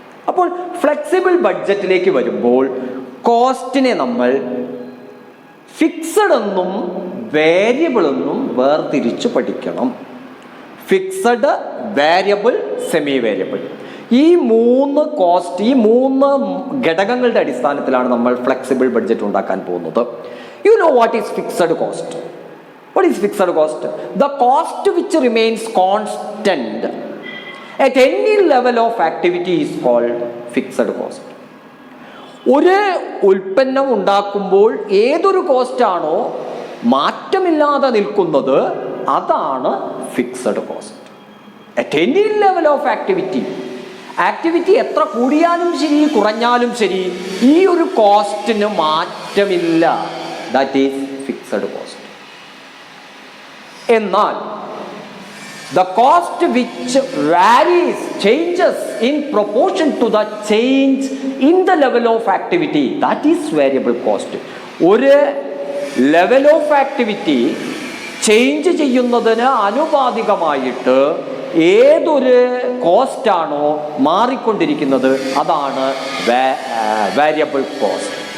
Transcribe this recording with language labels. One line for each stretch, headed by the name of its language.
Malayalam: അപ്പോൾ ഫ്ലെക്സിബിൾ ബഡ്ജറ്റിലേക്ക് വരുമ്പോൾ കോസ്റ്റിനെ നമ്മൾ ഫിക്സഡ് എന്നും വേരിയബിൾ എന്നും വേർതിരിച്ച് പഠിക്കണം. ഫിക്സഡ്, വേരിയബിൾ, സെമി വേരിയബിൾ, ഈ 3 കോസ്റ്റ്, ഈ 3 ഘടകങ്ങളുടെ അടിസ്ഥാനത്തിലാണ് നമ്മൾ ഫ്ലെക്സിബിൾ ബഡ്ജറ്റ് ഉണ്ടാക്കാൻ പോകുന്നത്.
English: You know what is fixed cost? What is fixed cost? The cost which remains constant at any level of activity is called fixed cost.
Malayalam: ഒരു ഉൽപ്പന്നം ഉണ്ടാക്കുമ്പോൾ ഏതൊരു കോസ്റ്റാണോ മാറ്റമില്ലാതെ നിൽക്കുന്നത് അതാണ് fixed cost.
English: at any level of activity,
Malayalam: activity എത്ര കൂടിയാലും ശരി കുറഞ്ഞാലും ശരി, ഈ ഒരു കോസ്റ്റിന് മാറ്റമില്ല.
English: That is fixed cost. എന്നാൽ the cost which varies, changes in proportion to the change in the level of activity, that is variable cost.
Malayalam: ഒരു ലെവൽ ഓഫ് ആക്ടിവിറ്റി ചേഞ്ച് ചെയ്യുന്നതിന് ആനുപാതികമായിട്ട് ഏതൊരു കോസ്റ്റാണോ മാറിക്കൊണ്ടിരിക്കുന്നത് അതാണ് വേരിയബിൾ കോസ്റ്റ്.